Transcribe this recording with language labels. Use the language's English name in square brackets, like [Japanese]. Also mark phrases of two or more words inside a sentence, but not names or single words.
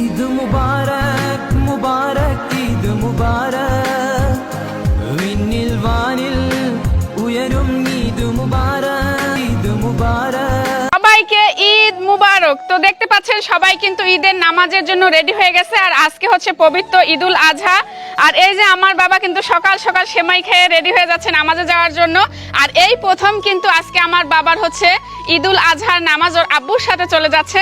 [Malayalam] മുബാരക് മുബാരക് ഈദ് മുബാരക് വിണ്ണിൽ വാനിൽ ഉയരും ഈദ് മുബാരക് ഈദ് മുബാരക്। [Bangla] সবাইকে ঈদ মুবারক। তো দেখতে পাচ্ছেন সবাই কিন্তু ঈদের নামাজের জন্য রেডি হয়ে গেছে, আর আজকে হচ্ছে পবিত্র ঈদুল আজহা। আর এই যে আমার বাবা কিন্তু সকাল সকাল সেমাই খেয়ে রেডি হয়ে যাচ্ছে নামাজে যাওয়ার জন্য। আর এই প্রথম কিন্তু আজকে আমার বাবার হচ্ছে ঈদুল আজহার নামাজ ওর আব্বুর সাথে চলে যাচ্ছে।